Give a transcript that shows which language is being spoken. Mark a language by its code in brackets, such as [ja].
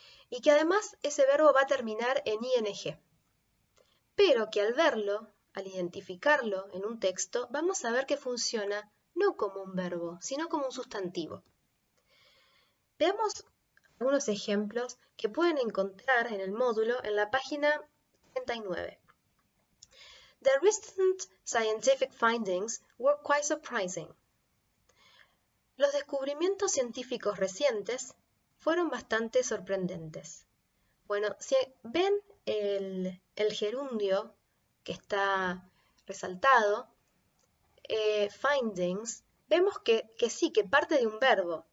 [es] Y que además ese verbo va a terminar en ing. Pero que al verlo, al identificarlo en un texto, vamos a ver que funciona no como un verbo, sino como un sustantivo. Veamos algunos ejemplos que pueden encontrar en el módulo en la página 39. [en] The recent scientific findings were quite surprising. [es] Los descubrimientos científicos recientes fueron bastante sorprendentes. Bueno, si ven el gerundio que está resaltado, findings, vemos que sí, que parte de un verbo.